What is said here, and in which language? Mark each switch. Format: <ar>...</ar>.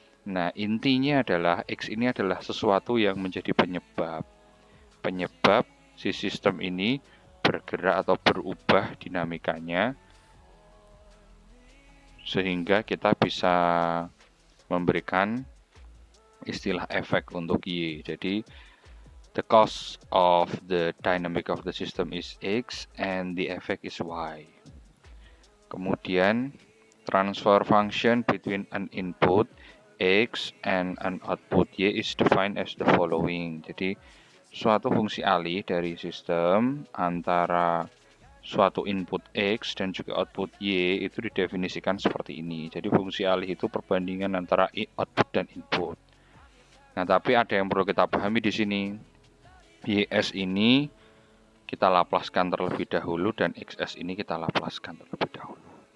<id>Nah, intinya adalah X ini adalah sesuatu yang menjadi penyebab si sistem ini bergerak atau berubah dinamikanya sehingga kita bisa memberikan istilah efek untuk Y. Jadi</id> <en>the cause of the dynamic of the system is X and the effect is Y.</en> <id>Kemudian</id> <en>transfer function between an input X and an output Y is defined as the following.</en> <id>Jadi suatu fungsi alih dari sistem antara suatu input X dan juga output Y itu didefinisikan seperti ini. Jadi fungsi alih itu perbandingan antara output dan input. Nah, tapi ada yang perlu kita pahami di sini. YS ini kita laplaskan terlebih dahulu dan XS ini kita laplaskan terlebih dahulu.</id>